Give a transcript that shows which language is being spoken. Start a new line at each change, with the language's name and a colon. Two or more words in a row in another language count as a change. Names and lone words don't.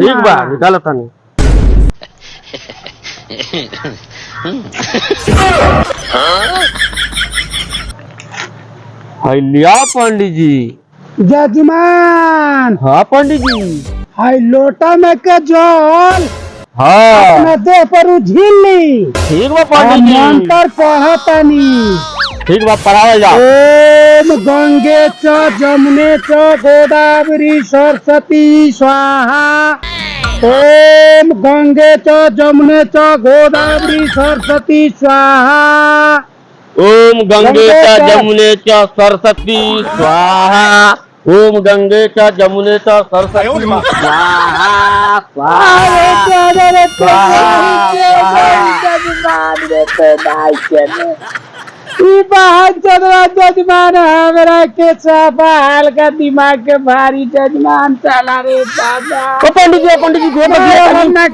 Bhojpuri: ठीक बा निकालो तनी हाय लिया पंडित जी जजमान हाँ पंडित जी हाय लोटा में के जल हाँ अपने देह पर उझिली ठीक बा पंडित जी मंत्र पढ़तनी ठीक बा पढ़ावल जाओ
Sanskrit: ओम गंगे च जमुने च गोदावरी सरस्वती स्वाहा ओम गंगे च जमुने च गोदावरी सरस्वती स्वाहा ओम गंगे च जमुने च सरस्वती स्वाहा ओम गंगे च जमुने च सरस्वती स्वाहा
Bhojpuri: जजमान हमरा के साफा हल्का दिमाग के भारी जजमान चला रे दादा पंडित जी गोड़ पर